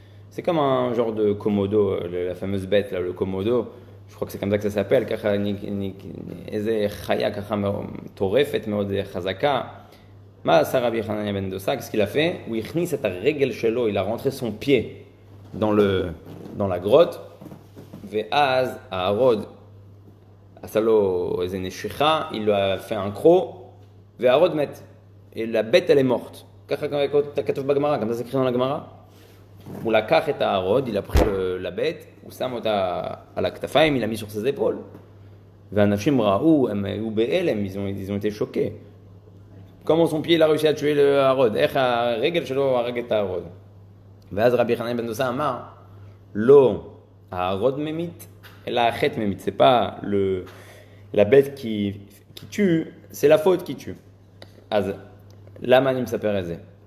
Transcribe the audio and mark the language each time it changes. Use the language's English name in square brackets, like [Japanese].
[French] C'est comme un genre de komodo, la fameuse bête, là, le komodo. Je crois que c'est comme ça que ça s'appelle. [Hebrew] ככה, איזה חיה ככה טורפת, מאוד חזקה. מה עשה רבי חנניה בן דוסה? [French] Qu'est-ce qu'il a fait? [Hebrew] הוא הכניס את הרגל שלו, [French] il a rentré son pied dans la grotte. [Hebrew] ואז ההרוד עשה לו איזה נשיכה, [French] il lui a fait un croc, [Hebrew] וההרוד מת. [French] Et la bête, elle est morte. [Hebrew] ככה כתוב בגמרא, גם זה [French] écrit dans la [Hebrew] גמרא. הוא לקח את ההרוד, [French] il a pris la bête, [Hebrew] הוא שם אותה על הכתפיים, [French] il l'a mis sur ses épaules. [Hebrew] והאנשים ראו, הם היו בהלם, [French] ils ont été choqués. Comment son pied il a réussi à tuer le harod? [Hebrew] איך הרגל שלו הרג את ההרוד? ואז רבי חנניה בן דוסה אמר, לא, ההרוד ממית, אלא החטא ממית. [French] C'est pas la bête qui tue, c'est la faute qui tue. [Hebrew] אז למה אני מספר את זה?